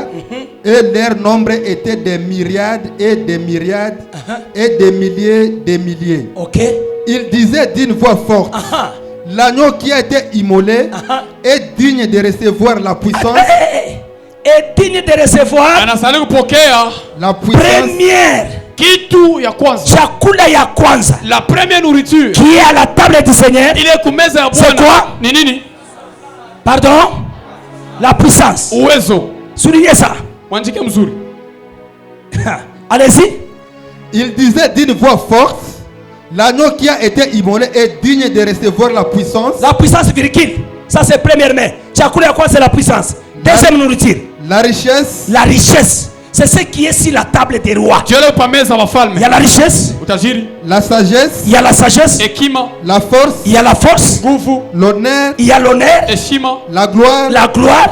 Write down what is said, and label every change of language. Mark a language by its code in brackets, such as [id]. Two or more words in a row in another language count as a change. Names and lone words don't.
[fr] Et leur nombre était des myriades et des myriades et des milliers. Ok. Il disait d'une voix forte, l'agneau qui a été immolé est digne de recevoir la puissance. Est digne de recevoir La puissance. Première. [sw] Kitu ya kwanza. Chakula ya kwanza. [fr] La première nourriture. Qui est à la table du Seigneur. C'est quoi? [sw] Ni nini? [fr] Pardon? La puissance. [sw] Uwezo. [fr] Soulignez ça. [sw] Mwandike mzuri. [fr] Allez-y. Il disait d'une voix forte, l'agneau qui a été immolé est digne de recevoir la puissance. La puissance virgule. Ça c'est premièrement. [sw] Chakula ya kwanza [fr] c'est la puissance. Deuxième nourriture. La richesse. La richesse. C'est ce qui est sur la table des rois. Il y a la richesse. La sagesse. Il y a la sagesse. La force. Il y a la force. L'honneur. Il y a l'honneur. La gloire. La gloire.